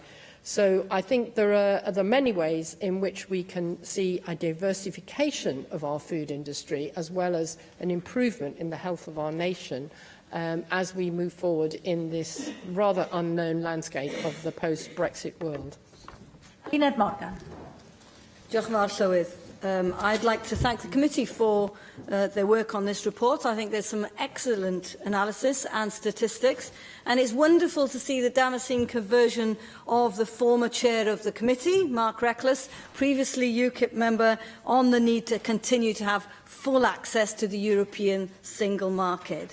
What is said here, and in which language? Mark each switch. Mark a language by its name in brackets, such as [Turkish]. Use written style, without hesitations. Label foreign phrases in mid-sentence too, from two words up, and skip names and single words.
[English] So I think there are many ways in which we can see a diversification of our food industry as well as an improvement in the health of our nation as we move forward in this rather unknown landscape of the post-Brexit world. Senedd Morgan. [Welsh] Diolch yn fawr, Llywydd. [English] I'd like to thank the committee for their work on this report. I think there's some excellent analysis and statistics, and it's wonderful to see the Damascene conversion of the former chair of the committee, Mark Reckless, previously UKIP member, on the need to continue to have full access to the European single market.